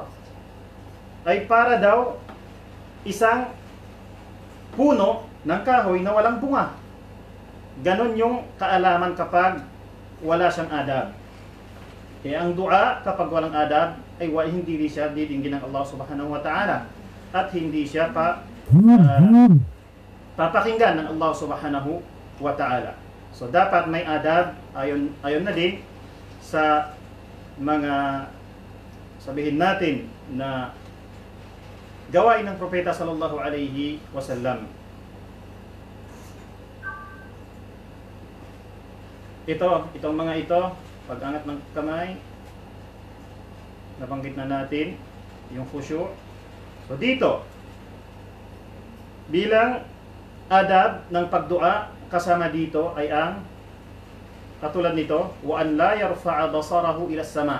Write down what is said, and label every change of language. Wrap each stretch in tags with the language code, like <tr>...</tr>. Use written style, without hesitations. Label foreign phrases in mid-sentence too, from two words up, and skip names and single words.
<tl>Ay para daw isang puno ng kahoy na walang bunga. Ganon yung kaalaman kapag wala siyang adab. Kaya ang dua kapag walang adab ay hindi siya didinggin ng Allah</tl> <ar>سبحانه وتعالى</ar> <tl>at hindi siya papakinggan ng Allah</tl> <ar>سبحانه وتعالى.</ar> <tl>So dapat may adab, ayon na din sa mga sabihin natin na gawain ng Propeta</tl> <ar>صلى الله عليه وسلم.</ar> <tl>Itong mga ito, pag-angat ng kamay, nabanggit na natin yung khusyu'. So dito, bilang adab ng pagdua, kasama dito ay ang katulad nito,</tl> <ar>وأن لا يرفع بصره إلى السماء'.</ar>